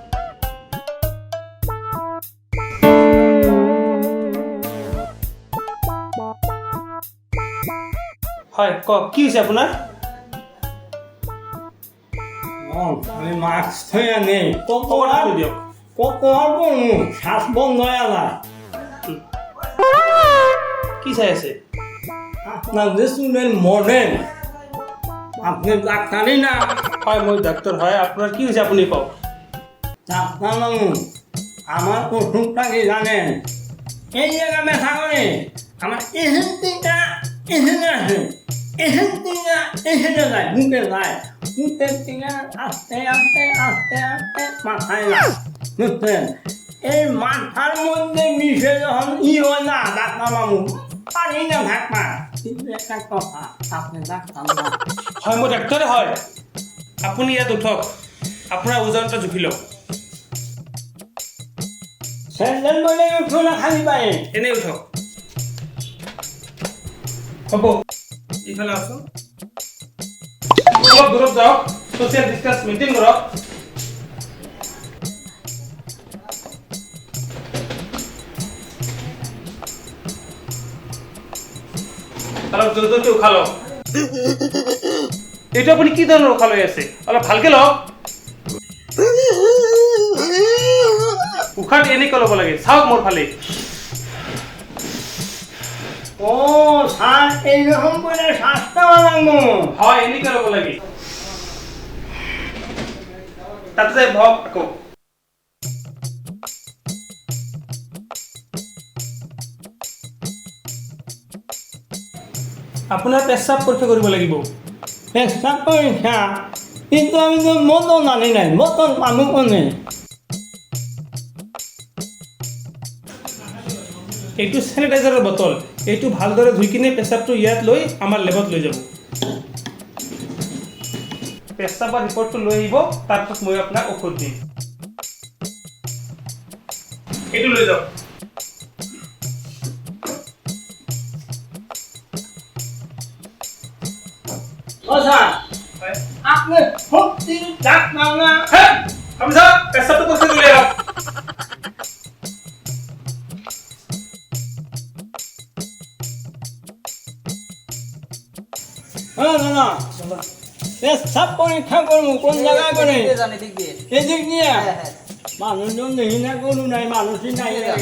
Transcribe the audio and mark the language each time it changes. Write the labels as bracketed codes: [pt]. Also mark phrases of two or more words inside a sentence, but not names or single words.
[as] হয় কওক, কি হৈছে আপোনাৰ? আমি মাস্ক থৈ আনি দিয়ক। [bn] শ্বাস বন্ধ হয়ে যায়। কি চাই আছে? আপনার যে স্টুডেন্ট মডেল, আপনি ডাক্তারই না। [as] হয় মই ডাক্তার। [bn] হয় আপনার কি হয়েছে আপনি কওক। ডাক্তার আমার ওষুধটা কি জানেন? এই জায়গায় ব্যথা করে আমার এখান থেকে এখানে আসে, এখান থেকে এখানে যায়, বুকে যায়, বুকের থেকে আস্তে আস্তে আস্তে আস্তে মাথায় যায়, বুঝছেন? এই মাথার মধ্যে মিশে যখন হয় না ডাক্তার বাবু, পারি না থাকবা। কিন্তু একটা কথা, আপনি ডাক্তার না। [as] হয় মই ডাক্তারে। হয় আপুনি ইয়াত উঠক, আপোনাৰ ওজনটা জুখি লওক। [bn] স্যান্ডেল বলে উঠো না খালি পায়ে। [as] এনে উঠক। হ'ব, এইফালে আছো। অলপ দূৰত যাওক, [en] social distance maintain [as] কৰক। অলপ জলদি উশাহ লওক। এইটো আপুনি কি ধৰণৰ উশাহ লৈ আছে? অলপ ভালকে লওক। উশাহটো এনেকৈ ল'ব লাগে, চাওক মোৰ ফালে। [bn] ও স্যার, এইরকম করে শ্বাসটা লাগবো। [as] হয় এনেকৈ ল'ব লাগে। তাতে যাই বহক আকৌ। আপোনাৰ পেচাব পৰীক্ষা কৰিব লাগিব। [bn] পেশাব পরীক্ষা? কিন্তু আমি তো মতন আনি নাই, মতন মানুষ নেই। [as] এইটো চেনিটাইজাৰৰ বটল। এইটো ভালদৰে ধুই কিনে পেচাবটো ইয়াত লৈ আমাৰ লেবত লৈ যাব। পেচাবৰ ৰিপৰ্টটো লৈ আহিব, তাৰপিছত মই আপোনাক ঔষধ দিম। এইটো লৈ যাওক। [bn] ও স্যার, [as] হয় [bn] আপনি সত্যি ডাক্তার না? [as] হ্যাঁ, আপনি স্যার পেচাবটো পৰীক্ষা কৰি আহক। [bn] হ্যাঁ দাদা, পেশাব পরীক্ষা করবো কোন জায়গায় করে? এদিক দিয়ে মানুষজন দেখি না, গরু নাই, মানুষই নাই।